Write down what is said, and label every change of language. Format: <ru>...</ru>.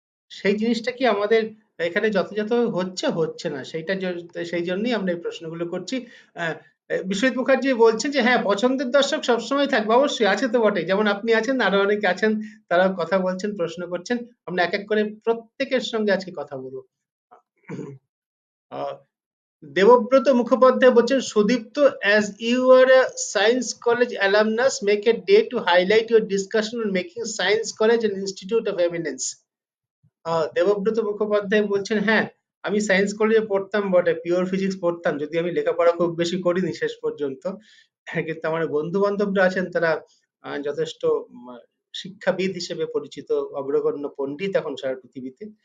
<bn>সেই জিনিসটা কি আমাদের এখানে যথাযথ হচ্ছে হচ্ছে না, সেই জন্যই আমরা এই প্রশ্নগুলো করছি। বিশ্বজিৎ মুখার্জি বলছেন যে হ্যাঁ, পছন্দের দর্শক সবসময় থাকবে, অবশ্যই আছে তো বটে, যেমন আপনি আছেন, আরো অনেকে আছেন, তারা কথা বলছেন, প্রশ্ন করছেন, আমরা এক এক করে প্রত্যেকের সঙ্গে আজকে কথা বলবো। আহ, দেবব্রত মুখোপাধ্যায় বলছেন, Sudipta,</bn> <en>as you are a science college alumnus, make a day to highlight your discussion on making science college an institute of eminence.</en> <bn>Debabrata Mukhopadhyay বলছেন, হ্যাঁ, আমি সায়েন্স কলেজে পড়তাম বটে, পিওর ফিজিক্স পড়তাম, যদি আমি লেখাপড়া খুব বেশি করিনি শেষ পর্যন্ত। কিন্তু আমার বন্ধু বান্ধবরা আছেন, তারা যথেষ্ট শিক্ষাবিদ হিসেবে পরিচিত, অগ্রগণ্য পণ্ডিত এখন সারা পৃথিবীতে।</bn>